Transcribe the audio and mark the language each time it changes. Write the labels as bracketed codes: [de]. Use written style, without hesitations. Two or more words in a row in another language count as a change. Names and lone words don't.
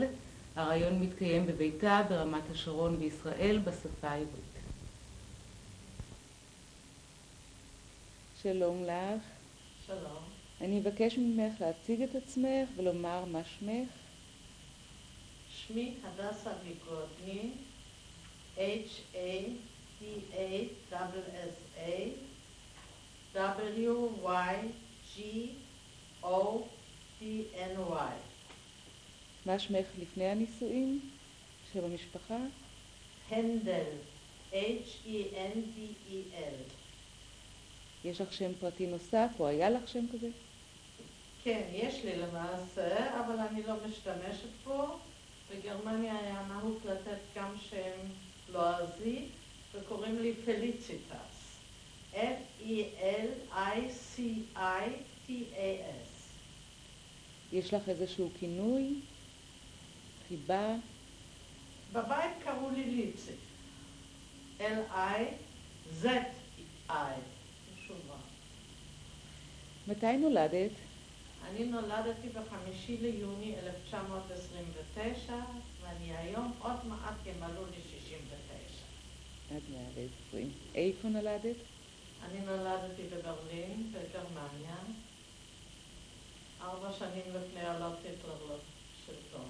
[he] הראיון מתקיים בביתה ברמת השרון בישראל בשפה העברית. שלום לך. שלום. אני אבקש ממך להציג את עצמך ולומר מה שמך. שמי הדסה ויגודני, H-A-D-A-S-S-A, W-Y-G-O-D-N-Y. מה שמך לפני הנישואים? שם המשפחה? הנדל, H-E-N-D-E-L. יש לך שם פרטי נוסף או היה לך שם כזה? כן, יש לי למעשה, אבל אני לא משתמשת בו. בגרמניה היה נהוג לתת גם שם לועזי, וקוראים לי פליציטס. F-E-L-I-C-I-T-A-S. יש לך איזשהו כינוי? חיבה? בבית קראו לי ליצי. L-I-Z-I. מתי נולדת? אני נולדתי ב5 ליוני 1929, ואני היום עוד מעט ימלאו לי 69. עד 120. איפה נולדת? אני נולדתי בברלין, בגרמניה, 4 שנים לפני עלות היטלר לשלטון.